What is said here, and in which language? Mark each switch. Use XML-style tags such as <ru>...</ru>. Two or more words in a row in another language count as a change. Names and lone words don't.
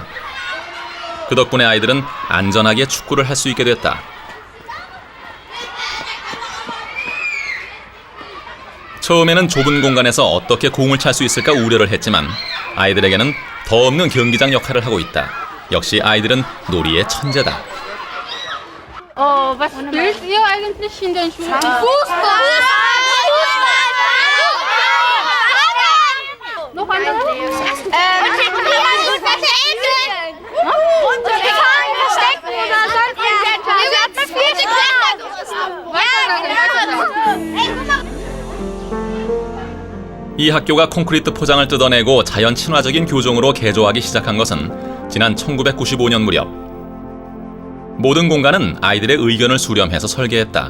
<ko>그 덕분에 아이들은 안전하게 축구를 할 수 있게 됐다. 처음에는 좁은 공간에서 어떻게 공을 찰 수 있을까 우려를 했지만 아이들에게는 더 없는 경기장 역할을 하고 있다. 역시 아이들은 놀이의 천재다.</ko> <de>Was spielt ihr eigentlich in den Schulen? Fußball! Noch andere? Verstecken oder sonst irgendetwas.</de> <ko>이 학교가 콘크리트 포장을 뜯어내고 자연 친화적인 교정으로 개조하기 시작한 것은 지난 1995년 무렵. 모든 공간은 아이들의 의견을 수렴해서 설계했다.</ko>